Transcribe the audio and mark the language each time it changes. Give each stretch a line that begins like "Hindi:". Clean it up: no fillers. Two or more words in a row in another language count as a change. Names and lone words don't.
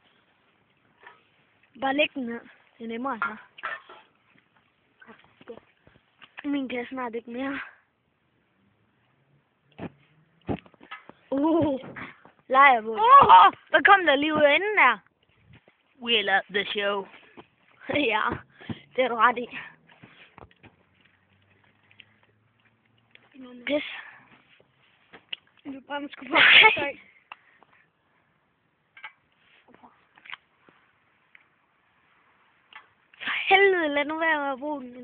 Danish: Bare læg den her. Det er nemmere så. Min kan snart ikke mere. Lejerbål. Hvad kom der lige ud af enden der?
English: We love the show.
Danish: Ja, det er du ret i. Pis. Du bare skal på. Nej. For helvede, lad nu være med at bruge den.